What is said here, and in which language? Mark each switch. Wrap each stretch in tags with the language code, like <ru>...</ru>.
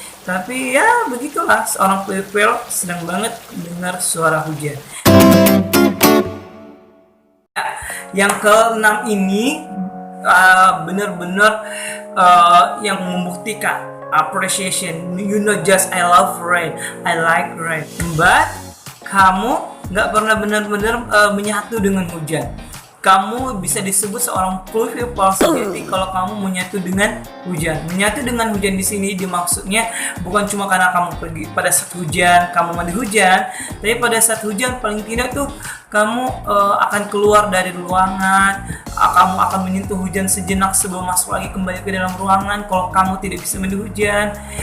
<id>Tapi ya begitulah, seorang pupil sedang banget dengar suara hujan. Yang ke-6 ini benar-benar yang membuktikan appreciation.</id> <en>You know, just I love rain, I like rain.</en> <id>But kamu nggak pernah benar-benar menyatu dengan hujan. Kamu bisa disebut seorang pupil sejati kalau kamu menyatu dengan hujan. Menyatu dengan hujan di sini dimaksudnya bukan cuma karena kamu pergi pada saat hujan, kamu mandi hujan, tapi pada saat hujan paling tidak tuh kamu akan keluar dari ruangan, kamu akan menyentuh hujan sejenak sebelum masuk lagi kembali ke dalam ruangan kalau kamu tidak bisa mandi hujan.</id>